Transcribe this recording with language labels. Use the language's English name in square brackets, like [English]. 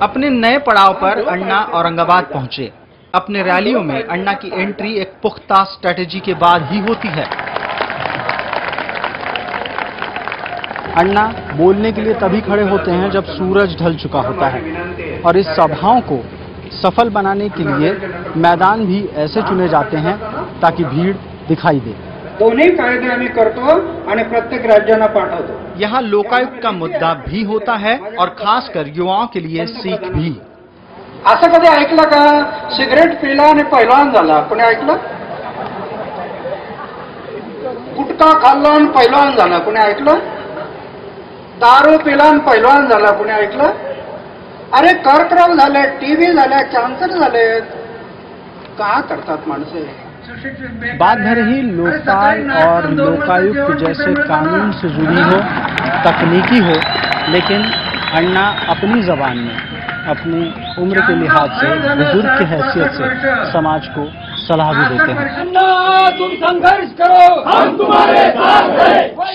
[Hindi] अपने नए पड़ाव पर अण्णा औरंगाबाद पहुंचे। अपने रैलियों में अण्णा की एंट्री एक पुख्ता स्ट्रेटेजी के बाद ही होती है। अण्णा बोलने के लिए तभी खड़े होते हैं जब सूरज ढल चुका होता है और इस सभाओं को सफल बनाने के लिए मैदान भी ऐसे चुने जाते हैं ताकि भीड़ दिखाई दे। [Marathi] दोन्ही कायदे आम्ही करतो आणि प्रत्येक राज्यांना पाठवतो। [Hindi] यहाँ लोकायुक्त का मुद्दा भी होता है और खासकर युवाओं के लिए सीख भी। [Marathi] असं कधी ऐकलं का सिगरेट पिला आणि पैलवान झाला? कोणी ऐकलं? गुटखा खाल्ला आणि पैलवान झाला? कोणी ऐकलं? दारू पिला आणि पैलवान झाला? कोणी ऐकलं? अरे कर्करोग झाले, टीबी झाले, कॅन्सर झाले, का करतात माणसे? [Hindi] बात भले ही लोकपाल और लोकायुक्त जैसे कानून से जुड़ी हो, तकनीकी हो, लेकिन अण्णा अपनी जबान में अपनी उम्र के लिहाज से बुजुर्ग की हैसियत से समाज को सलाह भी देते हैं। अन्ना तुम संघर्ष करो, हम तुम्हारे साथ हैं।